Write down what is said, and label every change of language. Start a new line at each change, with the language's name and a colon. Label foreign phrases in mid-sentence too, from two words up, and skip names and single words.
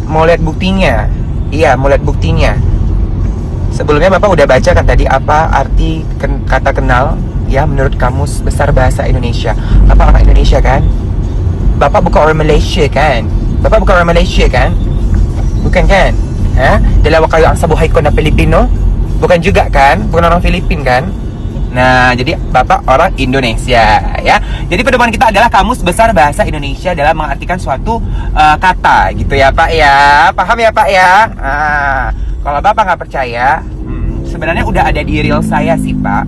Indonesian: Mau lihat buktinya? Iya, mau lihat buktinya. Sebelumnya Bapak udah baca kan tadi apa arti kata kenal? Ya, menurut Kamus Besar Bahasa Indonesia. Bapak orang Indonesia kan? Bapak bukan orang Malaysia kan? Bapak bukan orang Malaysia kan? Bukan kan?
Filipino: Dalawa kayo ang sabuhay ko na Pilipino?
Indonesian: Bukan juga kan? Bukan orang Filipin kan? Nah, jadi Bapak orang Indonesia ya. Jadi pedoman kita adalah Kamus Besar Bahasa Indonesia dalam mengartikan suatu kata gitu ya Pak ya. Paham ya Pak ya? Kalau Bapak nggak percaya, sebenarnya udah ada di reel saya sih Pak.